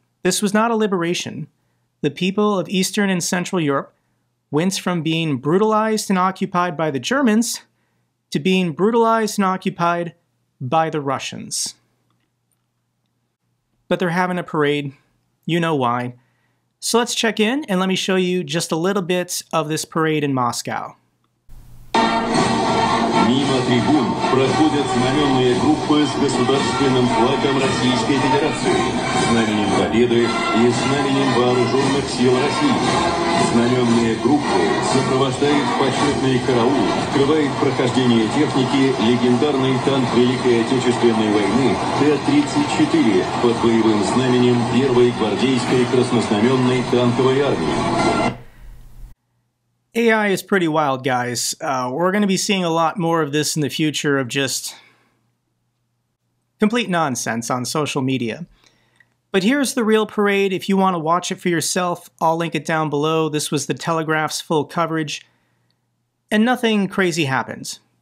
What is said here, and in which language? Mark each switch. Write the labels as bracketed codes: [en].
[en] This was not a liberation. The people of Eastern and Central Europe went from being brutalized and occupied by the Germans to being brutalized and occupied by the Russians. But they're having a parade. You know why. So let's check in and let me show you just a little bit of this parade in Moscow. [ru] Мимо трибун проходят знаменные группы с государственным флагом Российской Федерации, знаменем Победы и знаменем Вооруженных сил России. Знаменные группы сопровождает почетный караул, открывает прохождение техники легендарный танк Великой Отечественной войны Т-34 под боевым знаменем Первой гвардейской краснознаменной танковой армии. [en] AI is pretty wild, guys. We're going to be seeing a lot more of this in the future of just complete nonsense on social media. But here's the real parade. If you want to watch it for yourself, I'll link it down below. This was the Telegraph's full coverage. And nothing crazy happened.